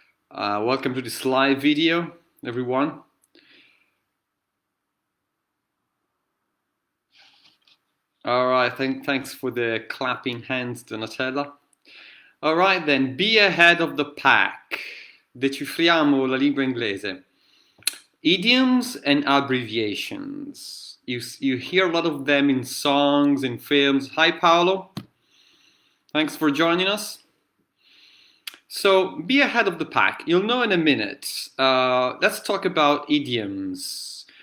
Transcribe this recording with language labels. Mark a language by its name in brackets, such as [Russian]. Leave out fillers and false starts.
[English] Welcome to this live video, everyone. All right, thanks for the clapping hands, Donatella. All right then, be ahead of the pack. [Italian] Decifriamo la lingua inglese. [English] Idioms and abbreviations. You hear a lot of them in songs, in films. Hi, Paolo. Thanks for joining us. So, be ahead of the pack. You'll know in a minute. Let's talk about idioms.